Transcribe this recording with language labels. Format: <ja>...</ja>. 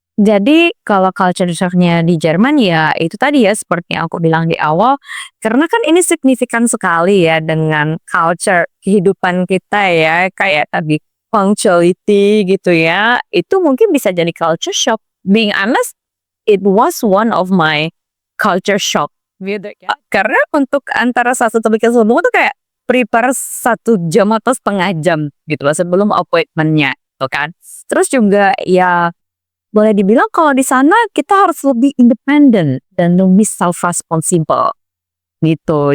<id>Jadi kalau culture shock-nya di Jerman ya itu tadi ya seperti yang aku bilang di awal, karena kan ini signifikan sekali ya dengan culture kehidupan kita ya, kayak tadi punctuality gitu ya, itu mungkin bisa jadi culture shock.</id> <en>Being honest, it was one of my culture shock.</en> <id>Karena untuk antara satu topik ke sebelumnya tuh kayak prepare 1 jam atau setengah jam gitu loh sebelum appointment-nya, gitu kan. Terus juga ya boleh dibilang kalau di sana kita harus lebih independen dan lebih self-responsible gitu.</id>